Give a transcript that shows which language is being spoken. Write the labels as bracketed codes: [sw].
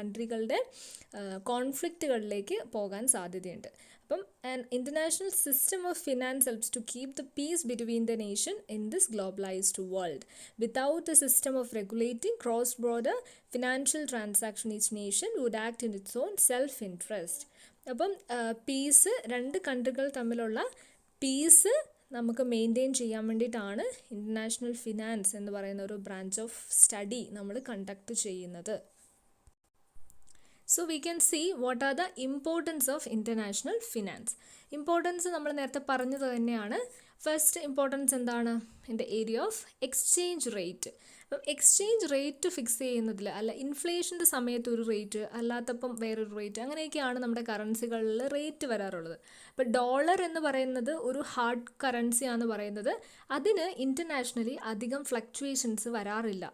[ml] കൺട്രികളുടെ കോൺഫ്ലിക്റ്റുകളിലേക്ക് പോകാൻ സാധ്യതയുണ്ട്. അപ്പം [en] an international system of finance helps to keep the peace between the nation in this globalized world. Without a system of regulating cross-border financial transaction, each nation would act in its own self-interest. [ml] അപ്പം piece, രണ്ട് കൺട്രികൾ തമ്മിലുള്ള piece നമുക്ക് maintain ചെയ്യാൻ വേണ്ടിയിട്ടാണ് international finance എന്ന് പറയുന്ന ഒരു [en] branch of study [ml] നമ്മൾ കണ്ടക്ട് ചെയ്യുന്നത്. [en] So we can see what are the importance of international finance. [ml] Importance നമ്മൾ നേരത്തെ പറഞ്ഞത് തന്നെയാണ്. ഫസ്റ്റ് ഇമ്പോർട്ടൻസ് എന്താണ്? [en] In the area of exchange rate. [ml] അപ്പം എക്സ്ചേഞ്ച് റേറ്റ് ഫിക്സ് ചെയ്യുന്നതിൽ, അല്ല ഇൻഫ്ലേഷൻ്റെ സമയത്ത് ഒരു റേറ്റ്, അല്ലാത്തപ്പം വേറൊരു റേറ്റ്, അങ്ങനെയൊക്കെയാണ് നമ്മുടെ കറൻസികളിൽ റേറ്റ് വരാറുള്ളത്. ഇപ്പോൾ ഡോളർ എന്ന് പറയുന്നത് ഒരു ഹാർഡ് കറൻസിയാണെന്ന് പറയുന്നത്, അതിന് ഇൻ്റർനാഷണലി അധികം ഫ്ലക്ച്വേഷൻസ് വരാറില്ല.